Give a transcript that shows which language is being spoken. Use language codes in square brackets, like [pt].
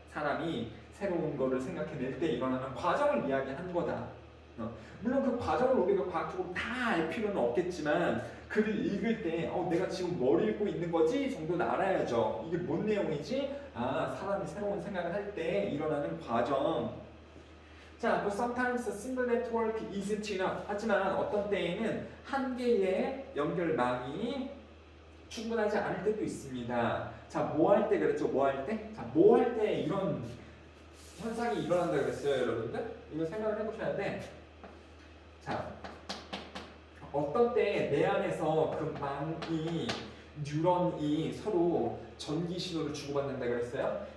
[ko] 사람이 새로운 거를 생각해낼 때 일어나는 과정을 이야기하는 거다. 물론 그 과정을 우리가 과학적으로 다 알 필요는 없겠지만 글을 읽을 때 내가 지금 뭘 읽고 있는 거지 정도는 알아야죠. 이게 뭔 내용이지? 사람이 새로운 생각을 할 때 일어나는 과정. [en] 자, but sometimes a single network isn't enough. [ko] 하지만 어떤 때에는 한 개의 연결망이 충분하지 않을 때도 있습니다. 자, 뭐 할 때 그랬죠? 뭐 할 때? 자, 뭐 할 때 이런 현상이 일어난다 그랬어요, 여러분들? 이거 생각을 해보셔야 돼. 자, 어떤 때 내 안에서 그 망이 뉴런이 서로 전기 신호를 주고받는다 그랬어요.